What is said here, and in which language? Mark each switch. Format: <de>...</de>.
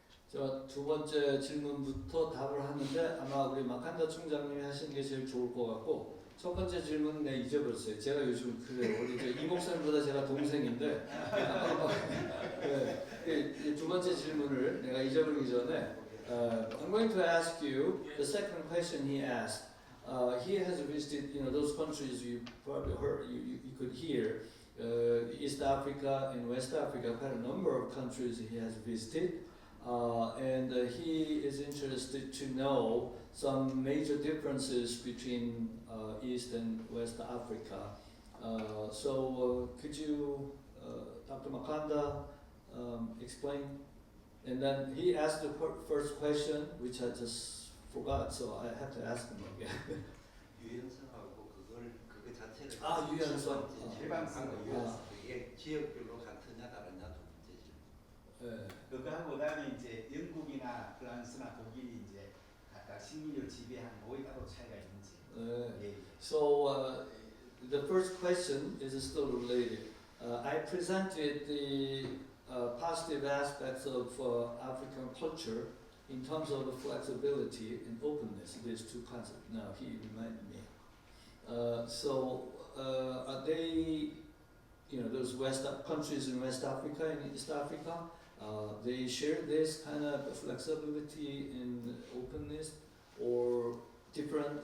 <ko>저 두 번째 질문부터 답을 하는데 아마 우리 마칸다 총장님이 하시는 게 제일 좋을 것 같고 첫 번째 질문은 내가 잊어버렸어요. 제가 요즘 그래요. 우리 이 목사님보다 제가 동생인데 네, 두 번째 질문을 내가 잊어버리기 전에</ko> <en>I'm going to ask you the second question he asked. He has visited, those countries you probably heard, you could hear, East Africa and West Africa, quite a number of countries he has visited, and he is interested to know some major differences between East and West Africa. So could you, Dr. Makanda, explain? And then he asked the first question, which I just forgot, so I have to ask him again.</en> <ko>유연성하고 그거 자체를 아, 유연성. 일반상으로 아. 유연성 이게 지역별로 같으냐 다르냐 두 문제죠. 네. 그거하고 그다음에 이제 영국이나 프랑스나 독일이 이제 각각 식민지를 지배한 뭐에 따로 차이가 있는지. 네. 예.</ko> <en>So the first question is still related. I presented the positive aspects of African culture in terms of the flexibility and openness. These two concepts. Now he reminded me. Are they, those countries in West Africa and East Africa, they share this kind of flexibility and openness, or different?</en>